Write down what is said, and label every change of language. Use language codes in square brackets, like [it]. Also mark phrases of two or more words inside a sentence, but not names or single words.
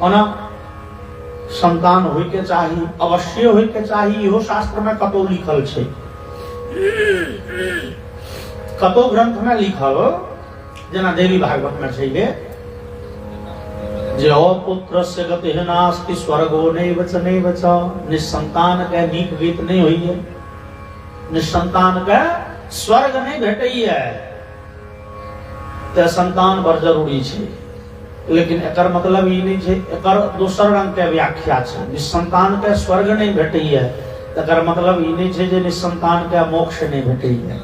[mai] ओना संतान होय के चाही, अवश्य होय के चाही, इहो शास्त्र में कतौ लिखल छै। कतो ग्रंथ में लिखल, जना देवी भागवत में छै जे [sa] पुत्र से गति नास्ति स्वर्गो नैव च नैव च। [mai] निसंतान के नीक गीत नहीं होइए, निसंतान के स्वर्ग नहीं भेटैए। ते संतान बड़ जरूरी छै, लेकिन एकर मतलब ई नहीं छै, एकर दोसर रंग के व्याख्या छै। निसंतान के स्वर्ग नहीं भेटैए, एकर मतलब ई नहीं छै जे निसंतान के मोक्ष नहीं भेटैए।